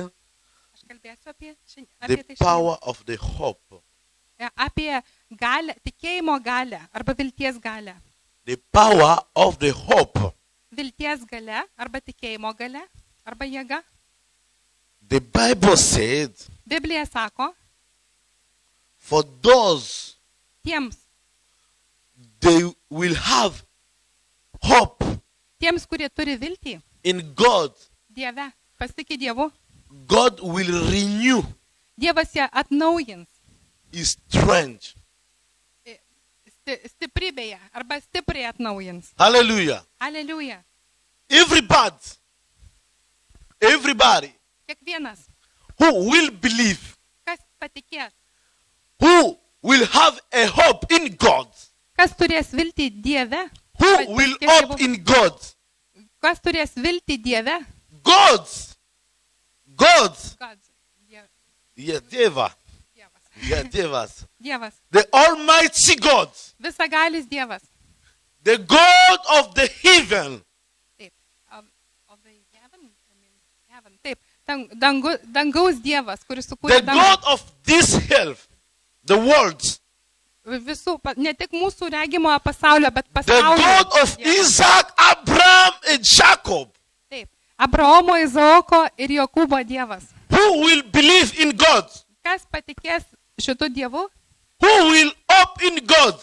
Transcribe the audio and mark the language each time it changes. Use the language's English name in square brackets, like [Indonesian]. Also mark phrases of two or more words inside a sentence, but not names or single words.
[Lithuanian] Aš kalbėsiu apie [English] the [Lithuanian] tai [English] power of the hope. [Lithuanian] apie galę, tikėjimo galę arba vilties galę. [English] The power of the hope. [Lithuanian] Vilties galę arba tikėjimo galę arba jėga. [English] The Bible said, [Lithuanian] Biblija sako, [English] for those [Lithuanian] tiems, [English] they will have hope [Lithuanian] kurie turi viltį [English] in God. [Lithuanian] Dieve, pasitikė Dievu, [English] God will renew [Lithuanian] Dievas ją atnaujins [English] His strength. [Lithuanian] stiprybėje arba stipriai atnaujins. [English] Hallelujah. [Lithuanian] Aleliuja. [English] Everybody [Lithuanian] Kiekvienas, [English] who will believe, [Lithuanian] kas patikės, [English] who will have a hope in God, [Lithuanian] kas turės viltį Dieve, [English] who will hope in God, [Lithuanian] kas turės viltį Dieve, [English] God's, God, yeah, [Lithuanian] Deva, Dievas, yeah, Devas, Dievas, [English] the Almighty God, [Lithuanian] visagalis Dievas. [English] the God of the heaven, Taip, of the heaven, [Lithuanian] taip, dangaus Dievas, kuris [English] the [Lithuanian] sukūrė [English] God of this earth, the world, [Lithuanian] visų, ne tik mūsų regimojo pasaulio, bet [English] the [Lithuanian] pasaulio. [English] God of [Lithuanian] Dievas. [English] Isaac, Abraham, and Jacob, [Lithuanian] Taip, Abraomo, Izaoko ir Jokūbo Dievas. [English] who will believe in God, [Lithuanian] Kas patikės šitų Dievų, [English] who will hope in God,